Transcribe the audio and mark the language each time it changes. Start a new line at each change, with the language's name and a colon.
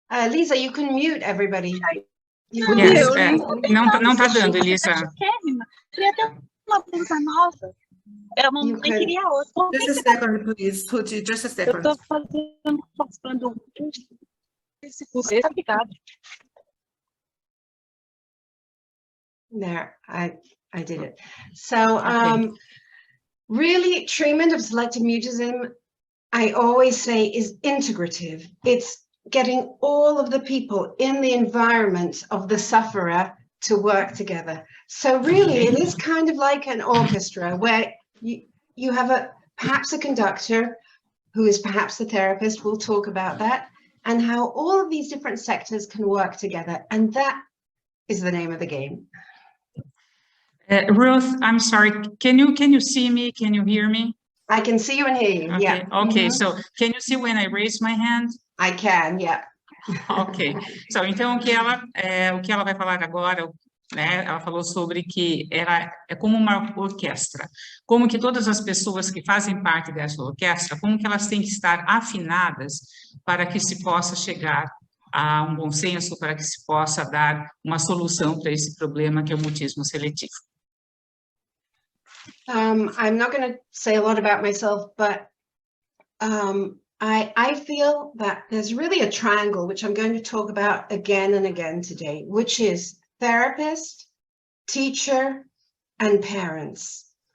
English: Lisa, you can mute everybody.
Portuguese: Yes, não tá dando, Elisa. Queria ter uma blusa nova. Eu não queria outra.
English: Just a second, please. Ruth, just a second.
Portuguese: Eu tô participando desse curso. Obrigada.
English: There, I did it. So, really, treatment of selective mutism, I always say, is integrative. It's getting all of the people in the environment of the sufferer to work together. So really, it is kind of like an orchestra where you have perhaps a conductor who is perhaps the therapist. We'll talk about that, and how all of these different sectors can work together. And that is the name of the game. Ruth, I'm sorry, can you see me? Can you hear me? I can see you and hear you, okay. Yeah. Okay, so can you see when I raise my hand? I can, yeah.
Portuguese: Ok, so, então o que ela vai falar agora, né, ela falou sobre que ela é como uma orquestra, como que todas as pessoas que fazem parte dessa orquestra, como que elas têm que estar afinadas para que se possa chegar a um bom senso, para que se possa dar uma solução para esse problema que é o mutismo seletivo.
English: I'm not going to say a lot about myself, but I feel that there's really a triangle, which I'm going to talk about again and again today, which is therapist, teacher, and parents.